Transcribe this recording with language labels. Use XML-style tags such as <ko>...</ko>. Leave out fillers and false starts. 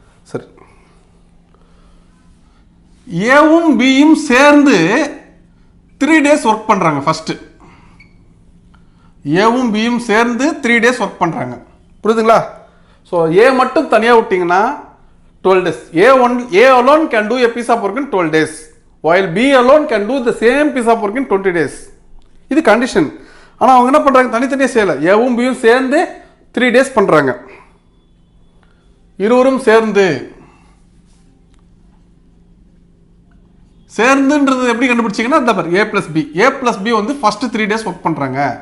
<ta>சரி, ஏவும் பியும் சேர்ந்து 3 டேஸ் ஒர்க் பண்ணுறாங்க. ஃபஸ்ட்டு ஏவும் பியும் சேர்ந்து 3 டேஸ் ஒர்க் பண்ணுறாங்க. புரியுதுங்களா? ஸோ ஏ மட்டும் தனியாக விட்டிங்கன்னா 12 days.</ta> <en>A alone can do a piece of work in 12 days, while B alone can do the same piece of work in 20 days.</en> <ta>இது கண்டிஷன். ஆனால் அவங்க என்ன பண்ணுறாங்க, தனித்தனியாக செய்யலை. ஏவும் பியும் சேர்ந்து 3 டேஸ் பண்ணுறாங்க. இருவரும் சேர்ந்துன்றது எப்படி கண்டுபிடிச்சிங்கன்னா அந்த பாரு, A plus B வந்து ஃபர்ஸ்ட் 3 டேஸ் ஒர்க் பண்ணுறாங்க.</ta>